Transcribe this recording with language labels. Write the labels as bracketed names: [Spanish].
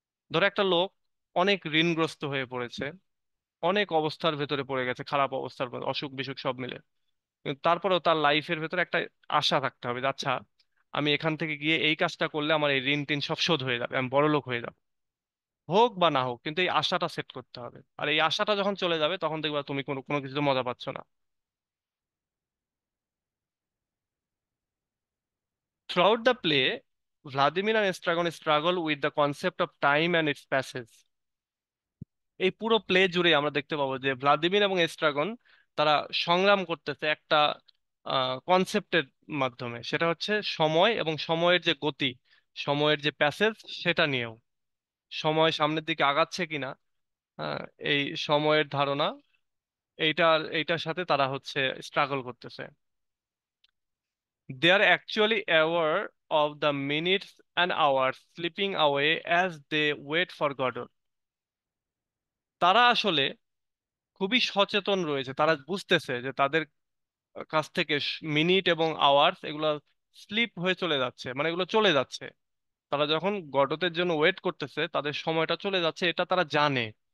[Bangla] ধরো একটা লোক অনেক ঋণগ্রস্ত হয়ে পড়েছে, অনেক অবস্থার ভেতরে পড়ে গেছে, খারাপ অবস্থার মধ্যে, অসুখ বিসুখ সব মিলে, কিন্তু তারপরেও তার লাইফের ভেতরে একটা আশা থাকতে হবে যে, আচ্ছা আমি এখান থেকে গিয়ে এই কাজটা করলে আমার এই ঋণ টিন সব শোধ হয়ে যাবে, আমি বড়লোক হয়ে যাবো। হোক বা না হোক, কিন্তু এই আশাটা সেট করতে হবে। আর এই আশাটা যখন চলে যাবে তখন দেখবা তুমি কোনো কোনো কিছুতে মজা পাচ্ছ না। [English] Throughout the play, Vladimir and Estragon struggle with the concept of time and its passage. [Bangla] এই পুরো প্লে জুড়ে আমরা দেখতে পাবো যে ভ্লাদিমির এবং এস্ট্রাগন তারা সংগ্রাম করতেছে একটা কনসেপ্টের মাধ্যমে, সেটা হচ্ছে সময় এবং সময়ের যে গতি, সময়ের যে প্যাসেজ, সেটা নিয়েও। সময় সামনের দিকে আগাচ্ছে কিনা, আহ, এই সময়ের ধারণা, এইটার সাথে তারা হচ্ছে স্ট্রাগল করতেছে। [English] They are actually aware of the minutes and hours slipping away as they wait for Godot. [Bangla] তারা আসলে খুবই সচেতন রয়েছে, তারা বুঝতেছে যে তাদের কাছ থেকে মিনিট এবং আওয়ার্স এগুলো স্লিপ হয়ে চলে যাচ্ছে, মানে এগুলো চলে যাচ্ছে। তারা যখন গডতের জন্য ওয়েট করতেছে, তাদের সময়টা চলে যাচ্ছে, এটা তারা জানে।